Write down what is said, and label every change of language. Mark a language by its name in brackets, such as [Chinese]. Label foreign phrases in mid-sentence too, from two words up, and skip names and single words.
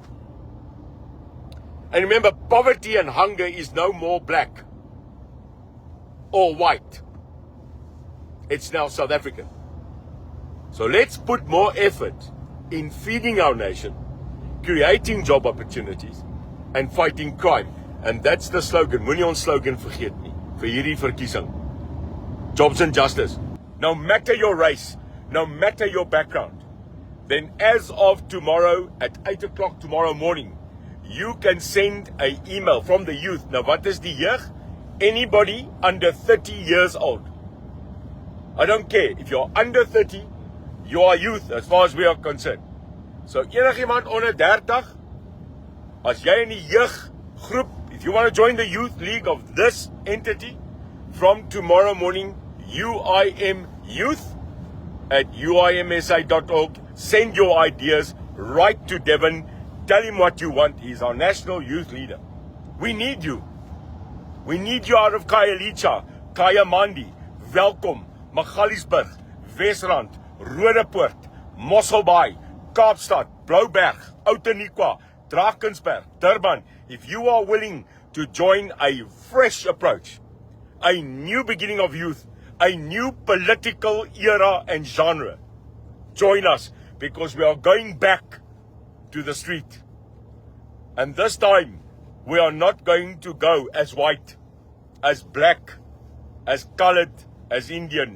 [English] And remember, poverty and hunger is no more black or white. It's now South African. So let's put more effort in feeding our nation, creating job opportunities, and fighting crime. And that's the slogan. [Afrikaans] Moenie ons slogan vergeet nie vir hierdie verkiesing. [English] Jobs and justice. No matter your race, no matter your background, then as of tomorrow at 8 o'clock tomorrow morning, you can send an email from the youth. Now, what is the jeug? Anybody under 30 years old. I don't care. If you're under 30, you are youth as far as we are concerned. So, [Afrikaans] enigiemand onder 30, as jy in die jeug groep, [English] if you want to join the youth league of this entity, from tomorrow morning, UIM Youth at uimsa.org. Send your ideas right to Devon. Tell him what you want. He's our national youth leader. We need you. We need you out of Khayelitsha, Kayamandi, Welkom, Magaliesburg, Wesrand, Rodepoort, Mosselbaai, Kaapstad, Blouberg, Outeniqua, Drakensberg, Durban. If you are willing to join a fresh approach, a new beginning of youth, a new political era and genre, join us, because we are going back to the street. And this time, we are not going to go as white, as black, as colored, as Indian.